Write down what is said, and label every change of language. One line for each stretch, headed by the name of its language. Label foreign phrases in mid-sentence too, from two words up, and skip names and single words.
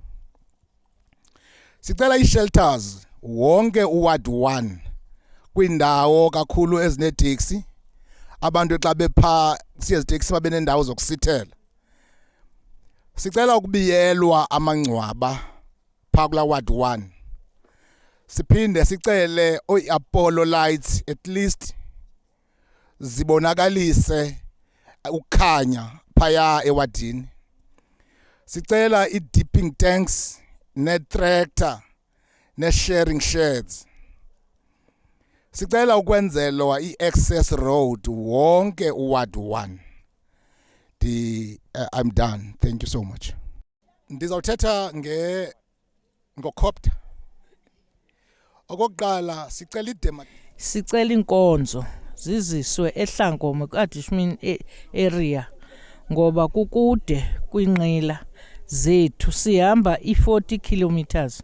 Xhosa: Sicela ii-shelters wonke uward 1 kwindawo kakhulu ezineeteksi abantu xa bepha siyeziteksi babe nendawo zokusithela. Sicela ukubiyelwa amangcwaba phaa kulaa ward 1. Siphinde sicele Apollo
English: lights at least
Xhosa: zibonakalise ukukhanya phaya ewadini. Sicela i-
English: dipping tanks
Xhosa: ne-tractor ne-
English: sharing sheds.
Xhosa: Sicela ukwenzelwa i-
English: access road
Xhosa: wonke uward 1.
English: I'm done. Thank you so much.
Xhosa: Ndizawuthetha ngocopter. Okokuqala sicela inkonzo ziziswe eHlangomo kaDishmin area ngoba kukude kwinqila zethu sihamba i40 kilometers.